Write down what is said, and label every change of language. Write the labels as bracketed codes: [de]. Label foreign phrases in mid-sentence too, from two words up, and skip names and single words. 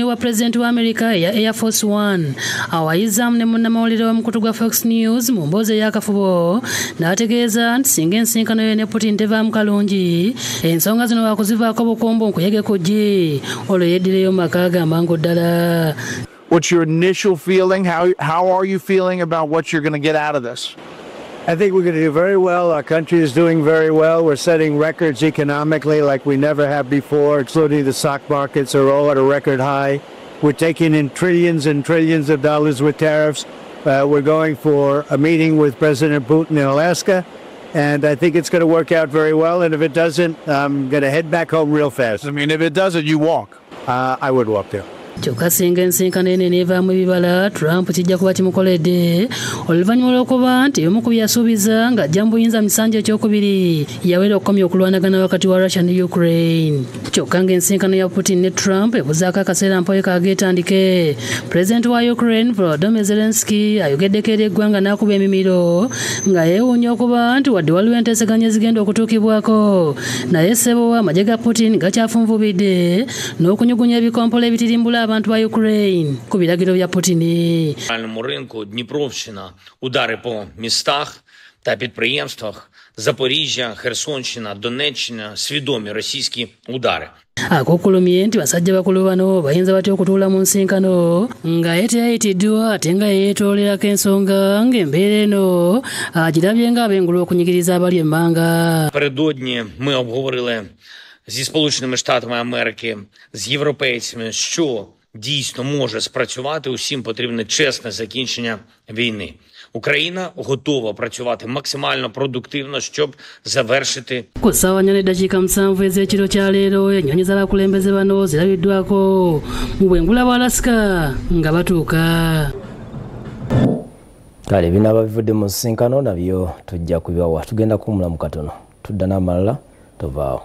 [lg] wa President wa America ya Air Force One awayiza ne munnamawulire wa mukutu gwa Fox News mu mboozi ey'akafubo n'ategeeza nti singa ensinkano ye ne Putin tevaamu kalungi ensonga zino waakuzivaako bukombo nkuyege ku gye olwo yeddireyo maka gamangu ddala. [en] What's your initial feeling? How are you feeling about what you're going to get out of this? I think we're going to do very well. Our country is doing very well. We're setting records economically like we never have before, including the stock markets are all at a record high. We're taking in trillions and trillions of dollars with tariffs. We're going for a meeting with President Putin in Alaska, and I think it's going to work out very well. And if it doesn't, I'm going to head back home real fast. I mean, if it doesn't, you walk. I would walk there. [lg] Kyokka singa ensinkano eno enevaamu ebibala Trump kijja kuba kimukoledde oluvannyuma lw'okuba nti ebimu ku byasuubiza ng'ajja mu buyinza mu kisanja ekyokubiri yawera okukomya okulwanagana wakati wa Russia ne Ukraine. Kyokka ng'ensinkano ya Putin ne Trump ebuzaako akaseera mpoyo kageetandike. Pulezidenti wa Ukraine Volodymyr Zelensky ayogeddeko eri eggwanga n'akuba emimiro nga yeewuunya okuba nti wadde waliwo enteeseganya ezigenda okutuukibwako naye ssebo amagye ga Putin gakyafunvubidde n'okunyugunya ebikompola ebitirimbula abantu ba Ukraine ku biragiro bya Putin. [uk] На ринку Дніпровщина, удари по містах та підприємствах, Запоріжжя, Херсонщина, Донеччина, свідомі російські удари. [lg] Akokulumye nti basajja bakulu bano bayinza batya okutuula mu nsinkano nga yeteyayitiddwa ate nga yeetoolerako ensonga ng'embeera eno agirabye ng'abengulwa okunyigiriza abali emmanga. [uk] Напередодні ми обговорили зі Сполученими Штатами Америки, з європейцями, що дійсно може спрацювати. Усім потрібне чесне закінчення війни. Україна готова працювати максимально продуктивно, щоб завершити. [lg] Ku ssaawa 4:07 ez'ekiro kya leero ennyonyi z'abakulembeze bano zirabiddwako mu bwengula bwa Alaska nga batuuka. Kale binaaba bivudde mu nsinkano nabyo tujja kubibawa. Tugenda kuwumula mu katono. Tudda n'amalala tovaawo.